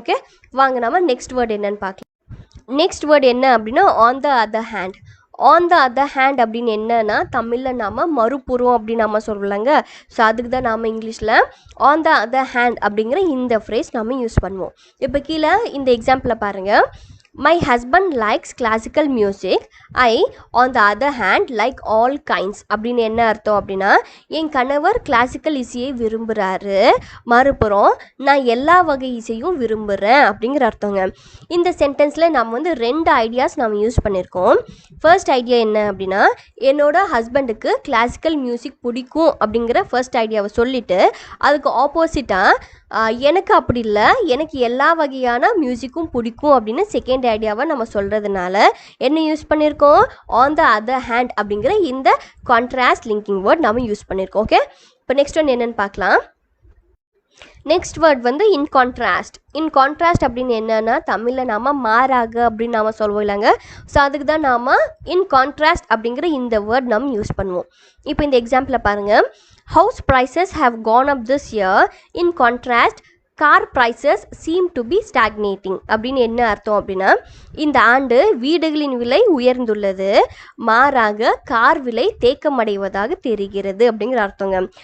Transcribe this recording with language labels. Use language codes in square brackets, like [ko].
[ta] Okay, வாங்க நம்ம next word என்னன்னு பார்க்கலாம். நெக்ஸ்ட் வேர்ட் என்ன அப்படின்னா, on the other hand. On the other hand அப்படின்னு என்னன்னா, தமிழில் நாம் மறுபுறம் அப்படின்னு நம்ம சொல்லலைங்க. ஸோ அதுக்கு தான் நாம் இங்கிலீஷில் ஆன் த அதர் ஹேண்ட் அப்படிங்கிற இந்த ஃப்ரேஸ் நம்ம யூஸ் பண்ணுவோம். இப்போ கீழே இந்த எக்ஸாம்பிளை பாருங்கள். [en] My husband likes classical music. I, on the other hand, like all kinds. [ta] அப்படின்னு என்ன அர்த்தம் அப்படின்னா, என் கணவர் கிளாசிக்கல் இசையை விரும்புகிறாரு, மறுபுறம் நான் எல்லா வகை இசையும் விரும்புகிறேன் அப்படிங்கிற அர்த்தங்க. இந்த சென்டென்ஸில் நம்ம வந்து 2 ஐடியாஸ் நம்ம யூஸ் பண்ணியிருக்கோம். ஃபர்ஸ்ட் ஐடியா என்ன அப்படின்னா, என்னோட ஹஸ்பண்டுக்கு கிளாசிக்கல் மியூசிக் பிடிக்கும் அப்படிங்கிற ஃபர்ஸ்ட் ஐடியாவை சொல்லிவிட்டு அதுக்கு ஆப்போசிட்டாக எனக்கு அப்படி இல்லை, எனக்கு எல்லா வகையான மியூசிக்கும் பிடிக்கும் அப்படின்னு செகண்ட் ஐடியாவை நம்ம சொல்கிறதுனால என்ன யூஸ் பண்ணியிருக்கோம், ஆன் த அதர் ஹேண்ட் அப்படிங்கிற இந்த கான்ட்ராஸ்ட் லிங்கிங் வேர்ட் நம்ம யூஸ் பண்ணியிருக்கோம். ஓகே, இப்போ நெக்ஸ்ட் ஒன் என்னென்னு பார்க்கலாம். நெக்ஸ்ட் வேர்ட் வந்து இன் கான்ட்ராஸ்ட். இன் கான்ட்ராஸ்ட் அப்படின்னு என்னென்னா, தமிழில் நாம் மாறாக அப்படின்னு நாம் சொல்வோம் இல்லைங்க. ஸோ அதுக்கு தான் நாம் இன் கான்ட்ராஸ்ட் அப்படிங்கிற இந்த வேர்ட் நம்ம யூஸ் பண்ணுவோம். இப்போ இந்த எக்ஸாம்பிளை பாருங்கள். [en] House prices have gone up this year. In contrast, car prices seem to be stagnating. [ta] அப்படின்னு என்ன அர்த்தம் அப்படின்னா, இந்த ஆண்டு வீடுகளின் விலை உயர்ந்துள்ளது, மாறாக கார் விலை தேக்கமடைவதாக தெரிகிறது அப்படிங்கிற அர்த்தங்க.